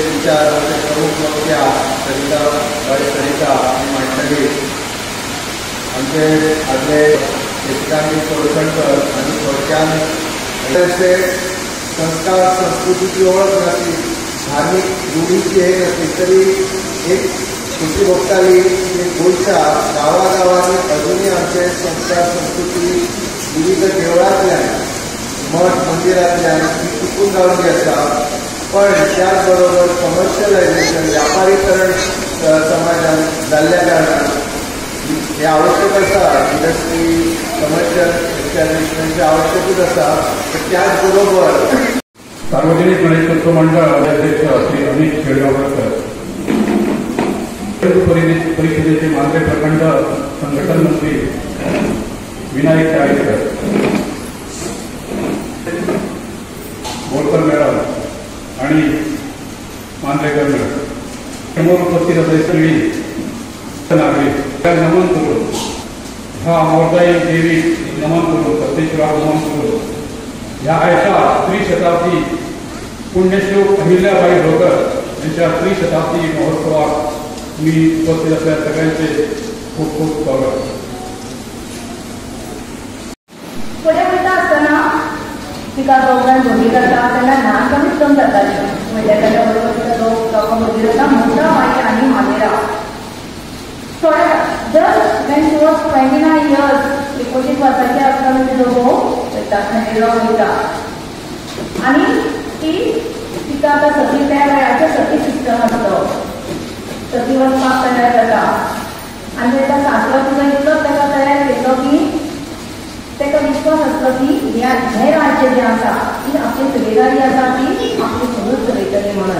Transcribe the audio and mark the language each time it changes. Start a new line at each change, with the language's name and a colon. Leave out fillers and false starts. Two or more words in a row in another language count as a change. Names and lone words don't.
Konkani: विचार आमचे प्रमुख वक्त्या सरिता आणि मंडळी आमचे आदले निशिकांत कोळसणकर आणि थोडक्यात संस्कार संस्कृतीची ओळख नसली, धार्मिक रूढीची हे नसली तरी एक खुशी भोगताली की गोंयच्या गावागावांनी अजूनही आमचे संस्कार संस्कृती विविध देवळांतल्यान मठ मंदिरांतल्यान टिकून रावली आसा. पण त्याचबरोबर कमर्शियलायझेशन व्यापारीकरण समाजात जाल्ल्या कारणान हे आवश्यक आसा,
English: industry commercial establishment
Konkani: आवश्यकूच आसा.
Marathi: त्याचबरोबर सार्वजनिक गणेशोत्सव मंडळ अध्यक्ष श्री अमित शेळगावकर, परिषदेचे मांद्रे प्रखंड संघटन मंत्री विनायक चाळीसकर, बोरकर मॅडम आणि मांद्रेकर मॅडम समोर उपस्थित असलेले सगळी नागरिक नमन करून ह्या अमोरदायी देवी नमन करून सत्यशिवाय नमन करून ह्या आयच्या त्रिशताब्दी पुण्यश्लोक अहिल्याबाई होळकर यांच्या त्रिशताब्दी महोत्सवात मी उपस्थित असलेल्या सगळ्यांचे खूप खूप स्वागत.
Konkani: फुडें वयता आसतना तिका दोगांक भुरगीं जाता तेन्ना ल्हानपणीच जम जाताली. म्हणजे ताच्या बरोबर तिका दोगा भुरगीं जाता, मोठा माई आनी मामेरा. थोड्या
English: just when she was 29 years
Konkani: 19 वर्सांची आसतना तिजो घोव वयता खंडेराव वयता आनी तिका आतां सती त्या वेळाचेर सती सिस्टम आसलो. सती वचपाक तयार जाता आनी ताका सासरो तुका इतलोच ताका तयार केल्लो की ताका विश्वास आसलो की हें राज्य जें आसा ती आपली सुबेदारी आसा ती आपली सगळी चलयतली म्हणून.